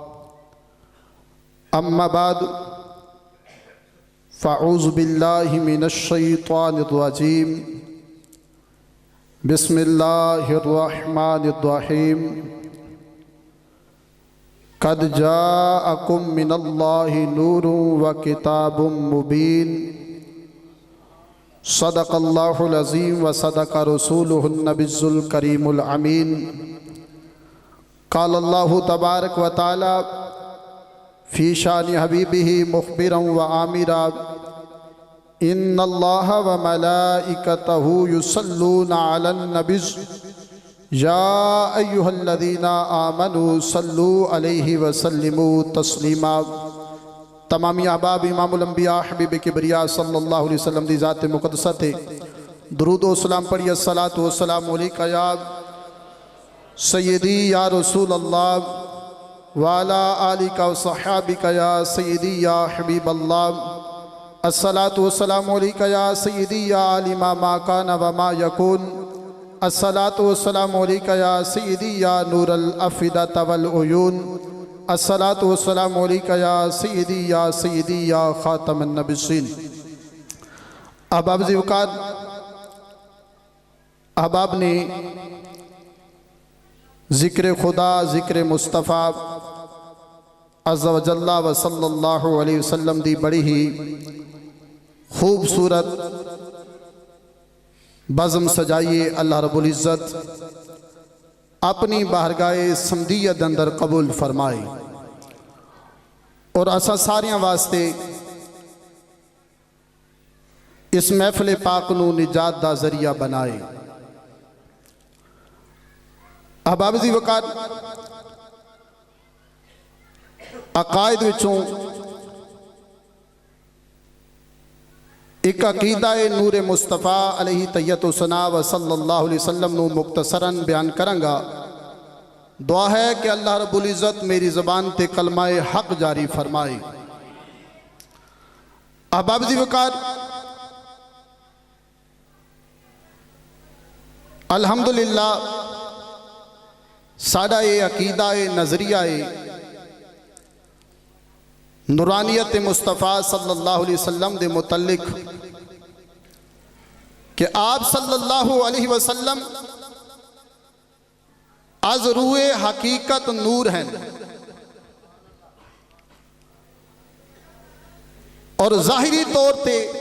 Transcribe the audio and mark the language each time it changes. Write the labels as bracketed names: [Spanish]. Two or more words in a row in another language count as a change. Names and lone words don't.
[Arabic] أما بعد فأعوذ بالله من الشيطان الرجيم، بسم الله الرحمن الرحيم. قد جاءكم من الله نور وكتاب مبين، صدق الله العظيم وصدق رسوله النبي الكريم الأمين. قال الله تبارك وتعالى في شأن حبيبه مخبرا وآمرا، إن الله وملائكته يصلون على النبي، يا أيها الذين آمنوا صلوا عليه وسلموا تسليما. [Punjabi] تمامی احباب امام الانبیاء حبیب کبریا [Arabic] صلى الله عليه وسلم [Punjabi] دی ذات مقدسہ درود و سلام پڑھیے. [Arabic] الصلاة والسلام عليك يا سيدي يا رسول الله وعلى آلك وأصحابك يا سيدي يا حبيب الله. الصلاة والسلام عليك يا سيدي يا عالم ما كان وما يكون. الصلاة والسلام عليك يا سيدي يا نور الأفئدة والعيون. الصلاة والسلام عليك يا سيدي يا خاتم النبيين. [Punjabi] احباب ذی وقار, احباب نے ذکر خدا، ذکر مصطفی [Arabic] عز وجل وصلى الله عليه وسلم [Punjabi] دی بڑی ہی خوبصورت بزم سجائیے. اللہ رب العزت اپنی بارگاہ صمدیت اندر قبول فرمائے اور اساں ساریاں واسطے اس محفل پاک نوں نجات دا ذریعہ بنائے. احباب ذی وقار، عقائد وچوں اک عقیدہ نور مصطفی [Arabic] عليه التحية والثناء وصلى الله عليه وسلم [Punjabi] نوں مختصراً بیان کراں گا. [Urdu] دعا ہے کہ اللہ رب العزت میری زبان تے کلمہ حق جاری فرمائے. [Punjabi] احباب ذی وقار، الحمدللہ ساڈا یہ عقیدہ نظریہ [Urdu] نورانیت مصطفی [Arabic] صلى الله عليه وسلم [Urdu] دے متعلق کہ آپ [Arabic] صلى الله عليه وسلم [Urdu] از روئے حقیقت نور ہیں اور ظاہری طور پے